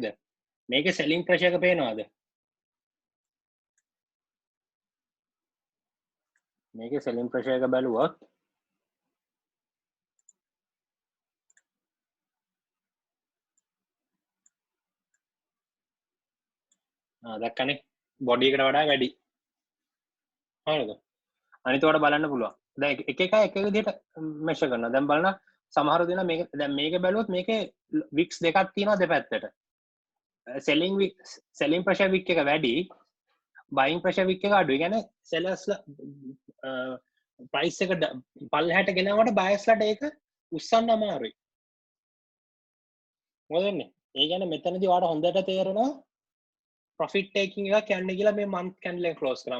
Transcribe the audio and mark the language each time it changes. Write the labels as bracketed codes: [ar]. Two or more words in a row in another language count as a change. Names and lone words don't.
[si] මේකේ [en] selling pressure [si] එක පේනවද? මේකේ [en] selling pressure [si] එක බැලුවොත් දැක්කනේ බොඩි එකට වඩා වැඩි. හරිද? අනිත් ඒවාට බලන්න පුළුවන්. දැන් එක එක විදිහට මෙෂර් කරනවා. දැන් බලන්න සමහර දෙනා මේක දැන් මේක බැලුවොත් මේකේ වික්ස් දෙකක් තියෙනවා දෙපැත්තට. [en] selling pressure wick [si] එක වැඩි, [en] buying pressure wick [si] එක අඩුයි. කියන්නේ [en] sellers price [si] එක පල්ලෙහාට ගෙනාවට buyers ලට ඒක උස්සන්න අමාරුයි. මොකද වෙන්නේ? ඒ කියන්නේ මෙතනදී ඔයාලට හොඳට තේරෙනවා [en] profit taking [si] එකක් යන්නේ කියලා මේ [en] month candle [si] එක close කරා.